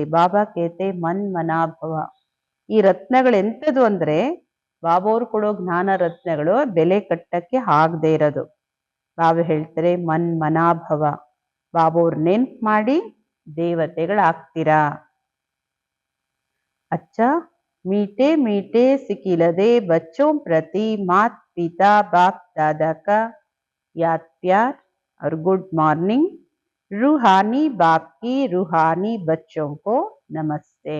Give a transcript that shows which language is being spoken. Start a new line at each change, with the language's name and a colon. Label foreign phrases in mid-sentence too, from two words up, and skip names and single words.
Hindi: बाबा कहते मन मनाभव.
Kannada: ಈ ರತ್ನಗಳು ಎಂಥದ್ದು ಅಂದ್ರೆ ಬಾಬೋರು ಕೊಡೋ ಜ್ಞಾನ ರತ್ನಗಳು ಬೆಲೆ ಕಟ್ಟಕ್ಕೆ ಆಗದೆ ಇರೋದು. ಬಾಬಾ ಹೇಳ್ತಾರೆ
Hindi: मन मनाभव,
Kannada: ಬಾಬೋರ್ ನೆನ್ಪು ಮಾಡಿ ದೇವತೆಗಳಾಗ್ತೀರಾ.
Hindi: अच्छा मीठे मीठे सिकिलदे बच्चों प्रति मात पिता बाप दादा का याद प्यार और
English: good morning.
Hindi: रूहानी बाप की रूहानी बच्चों को नमस्ते.